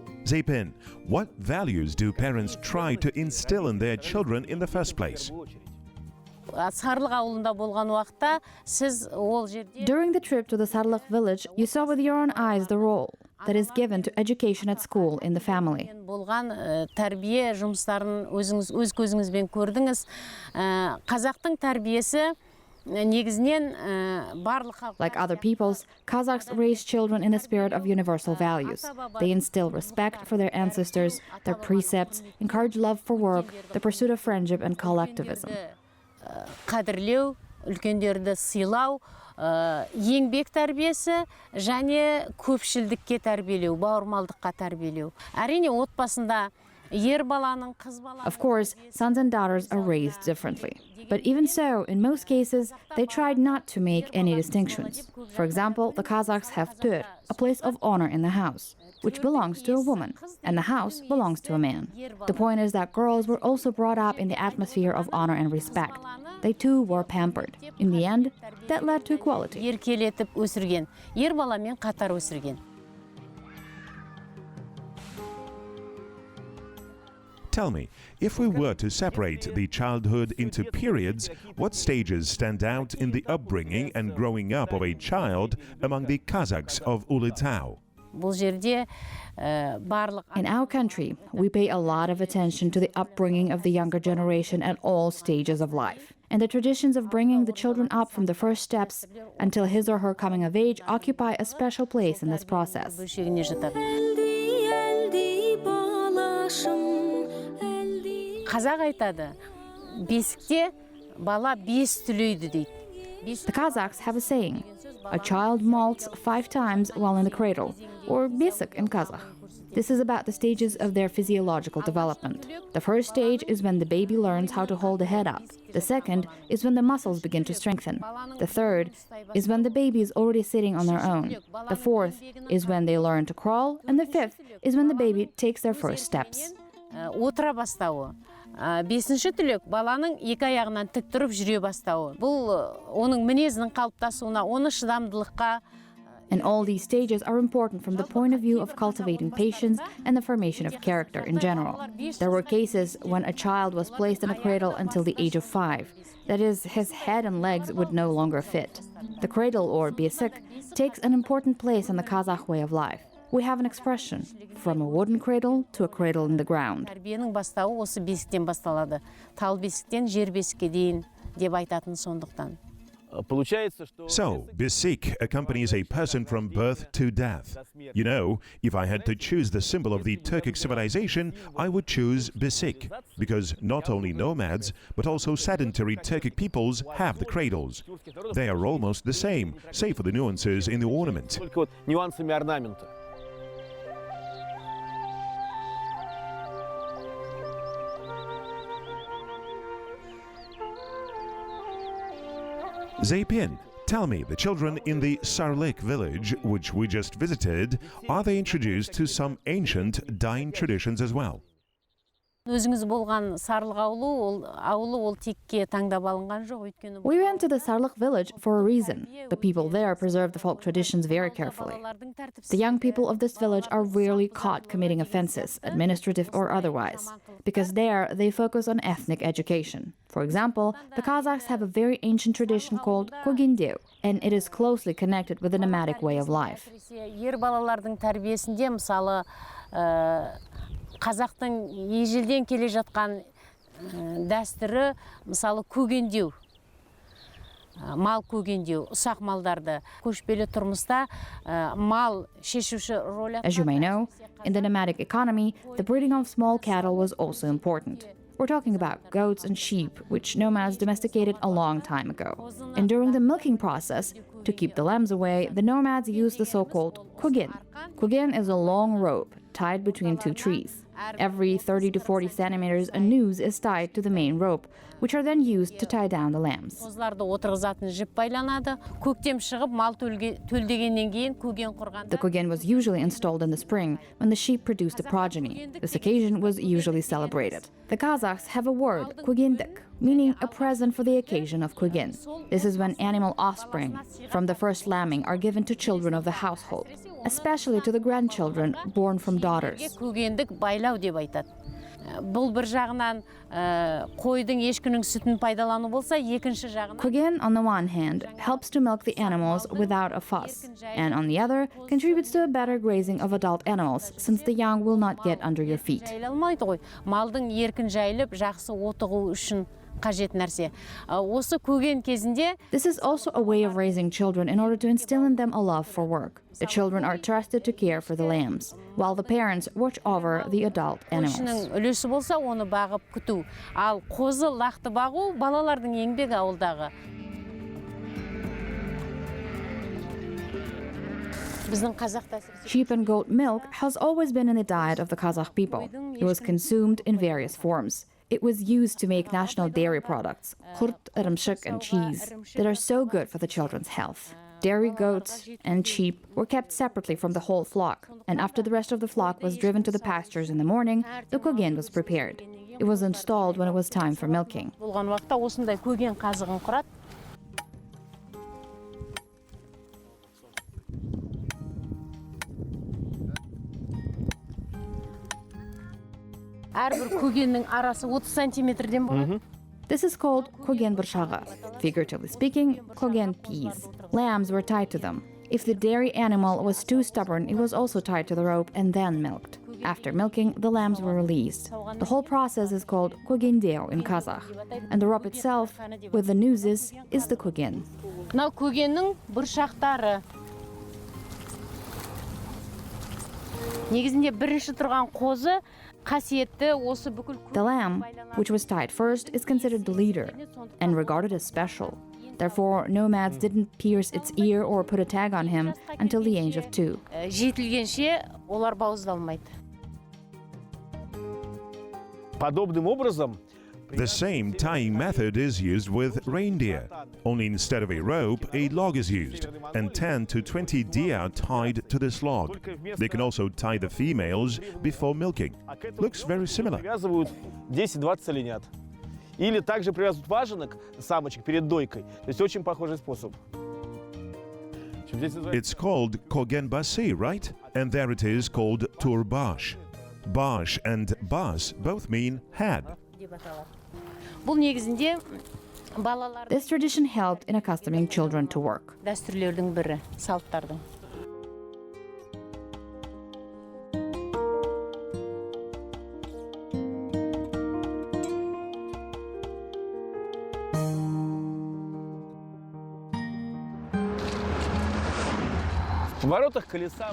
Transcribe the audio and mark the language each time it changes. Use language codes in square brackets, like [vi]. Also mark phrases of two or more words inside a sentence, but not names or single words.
[en] Zepin, what values do parents try to instill in their children in the first place? During the trip to the Sarlık village, you saw with your own eyes the role that is given to education at school in the family. [kk] Тәрбие жұмыстарын өз көзіңізбен көрдіңіз. Қазақтың тәрбиесі [en] Like other peoples, Kazakhs raise children in a spirit of universal values. They instill respect for their ancestors, their precepts, encourage love for work, the pursuit of friendship and collectivism. [kk] Қадірлеу, үлкендерді сыйлау, еңбек тәрбиесі және көпшілдікке тәрбиелеу, бауырмалдыққа тәрбиелеу. Әрине отбасында ер баланың, қыз баланың... [en] Of course, sons and daughters are raised differently. But even so, in most cases, they tried not to make any distinctions. For example, the Kazakhs have tör, a place of honor in the house, which belongs to a woman, and the house belongs to a man. The point is that girls were also brought up in the atmosphere of honor and respect. They too were pampered. In the end, that led to equality. [kk] Еркелетіп өсірген, ер баламен қатар өсірген. [en] Tell me, if we were to separate the childhood into periods, what stages stand out in the upbringing and growing up of a child among the Kazakhs of Ulitau? In our country, we pay a lot of attention to the upbringing of the younger generation at all stages of life. And the traditions of bringing the children up from the first steps until his or her coming of age occupy a special place in this process. [kk] Қазақ айтады, бесікте бала 5 түлейді дейді. [en] The Kazakhs have a saying, a child molts 5 times while in the cradle, or besik in Kazakh. This is about the stages of their physiological development. The first stage is when the baby learns how to hold the head up. The second is when the muscles begin to strengthen. The third is when the baby is already sitting on their own. The fourth is when they learn to crawl. And the fifth is when the baby takes their first steps. [kk] Отыра бастауы. Бесінші түлек баланың екі аяғынан тік тұрып жүре бастауы. Бұл оның мінезінің қалыптасуына, оны шыдамдылыққа. [en] And all these stages are important from the point of view of cultivating patience and the formation of character in general. There were cases when a child was placed in a cradle until the age of 5. That is, his head and legs would no longer fit. The cradle, or besik, takes an important place in the Kazakh way of life. We have an expression, from a wooden cradle to a cradle in the ground. [kk] Тәрбиенің бастауы осы бесіктен басталады. Тал бесіктен жер бесікке дейін деп айтатын сондықтан. [en] So, besik accompanies a person from birth to death. You know, if I had to choose the symbol of the Turkic civilization, I would choose besik, because not only nomads, but also sedentary Turkic peoples have the cradles. They are almost the same, save for the nuances in the ornament. Zepin, tell me, the children in the Sarlık village, which we just visited, are they introduced to some ancient dying traditions as well? [kk] Өзіңіз болған Сарлық ауылы ол текке таңдап алынған жоқ, өйткені [en] We went to the Sarlık village for a reason. The people there preserve the folk traditions very carefully. The young people of this village are rarely caught committing offenses, administrative or otherwise, because there they focus on ethnic education. For example, the Kazakhs have a very ancient tradition called kogindeu, and it is closely connected with the nomadic way of life. [kk] Ер балалардың тәрбиесінде мысалы қазақтың ежелден келе жатқан дәстүрі мысалы көгендеу, мал көгендеу, ұсақ малдарды көшпелі тұрмыста мал шешуші роль атқарды. [en] As you may know, in the nomadic economy, the breeding of small cattle was also important. We're talking about goats and sheep, which nomads domesticated a long time ago. And during the milking process, to keep the lambs away, the nomads used the so-called kugin. Kugin is a long rope tied between two trees. Every 30 to 40 centimeters, a noose is tied to the main rope, which are then used to tie down the lambs. [kk] Қозыларды отырғызатын жіп байланады. Көктем шығып, мал төлдегеннен кейін көген құрғанда. [en] The kugin was usually installed in the spring when the sheep produced a progeny. This occasion was usually celebrated. The Kazakhs have a word, kugindik, meaning a present for the occasion of kugin. This is when animal offspring from the first lambing are given to children of the household, especially to the grandchildren born from daughters. [kk] Көгендік байлау деп айтады. Бұл бір жағынан қойдың ешкінің сүтін пайдалану болса, екінші жағынан [en] Kugin, on the one hand, helps to milk the animals without a fuss, and on the other, contributes to a better grazing of adult animals, since the young will not get under your feet. [kk] жайылмайды ғой. Малдың еркін жайылып, жақсы отығу үшін қажет нәрсе. Осы көген кезінде [en] This is also a way of raising children in order to instill in them a love for work. The children are trusted to care for the lambs, while the parents watch over the adult animals. [kk] қойшының үлесі болса, оны бағып күту. Ал қозы лақты бағу балалардың еңбегі ауылдағы. Біздің қазақта [en] Sheep and goat milk has always been in the diet of the Kazakh people. It was consumed in various forms. It was used to make national dairy products, kurt, ırımşık, and cheese, that are so good for the children's health. Dairy goats and sheep were kept separately from the whole flock, and after the rest of the flock was driven to the pastures in the morning, the kugin was prepared. It was installed when it was time for milking. [kk] болған уақытта осындай көген қазығын құрады. Әрбір көгеннің арасы 30 сантиметрден болады. [en] This is called [kk] көген бұршағы. [en] Figuratively speaking, kogin peas. Lambs were tied to them. If the dairy animal was too stubborn, it was also tied to the rope and then milked. After milking, the lambs were released. The whole process is called kogindeu in Kazakh, and the rope itself, with the nooses, is the kogin. [kk] Мынау көгеннің бұршақтары. Негізінде бірінші тұрған қозы қасиетті осы бүкіл [en] The lamb, which was tied first, is considered the leader and regarded as special. Therefore, nomads didn't pierce its ear or put a tag on him until the age of 2. [kk] жетілгенше олар бауыздалмайды. [ru] Подобным образом [en] The same tying method is used with reindeer. Only instead of a rope, a log is used, and 10 to 20 deer are tied to this log. They can also tie the females before milking. Looks very similar. [ru] привязывают 10-20 оленят. Или также привязывают важенок, самочек, перед дойкой. То есть очень похожий способ. [en] It's called [kk] көген басы, [en] right? And there it is called turbash. Bash and bas both mean head. [kk] Бұл негізінде балалар [en] This tradition helped in accustoming children to work. [kk] дәстүрлердің бірі, салттардың. [ru] В воротах колеса